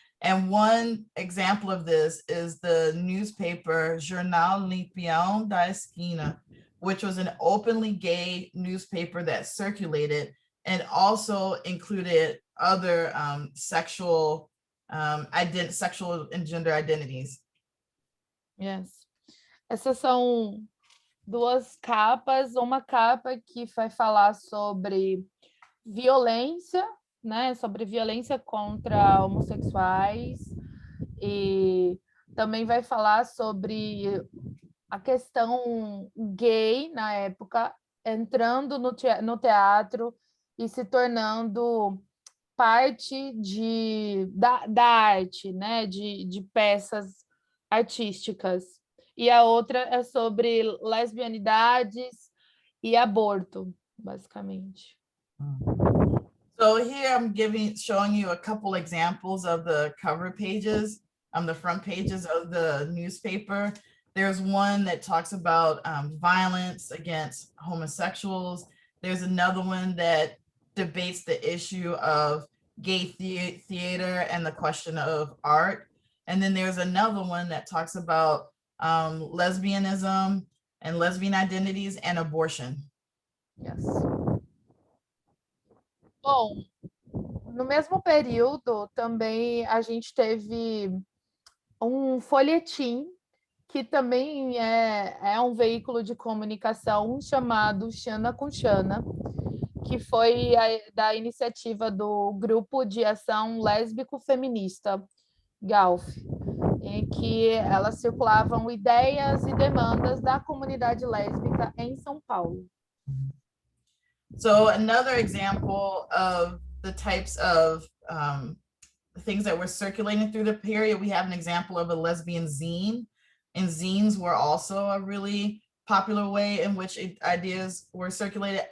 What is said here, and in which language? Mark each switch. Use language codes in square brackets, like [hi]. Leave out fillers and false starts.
[en] And one example of this is the newspaper Jornal Lampião da Esquina, which was an openly gay newspaper that circulated and also included other sexual and gender identities. Yes. [pt] Essas são duas capas, uma capa que vai falar sobre violência, né, sobre violência contra homossexuais, e também vai falar sobre a questão gay na época, entrando no teatro e se tornando parte da arte, né, de peças artísticas. E a outra é sobre lesbianidades e aborto, basicamente. [en] So here I'm showing you a couple examples of the cover pages, the front pages of the newspaper. There's one that talks about violence against homosexuals. There's another one that debates the issue of gay theater and the question of art. And then there's another one that talks about lesbianism and lesbian identities and abortion. Yes. [pt] Bom, no mesmo período também a gente teve um folhetim que também é um veículo de comunicação chamado Xana com Xana, que foi da iniciativa do Grupo de Ação Lésbico Feminista, GALF, em que elas circulavam ideias e demandas da comunidade lésbica em São Paulo. [en] So another example of the types of things that were circulating through the period, we have an example of a lesbian zine, and zines were also a really popular way in which ideas were circulated.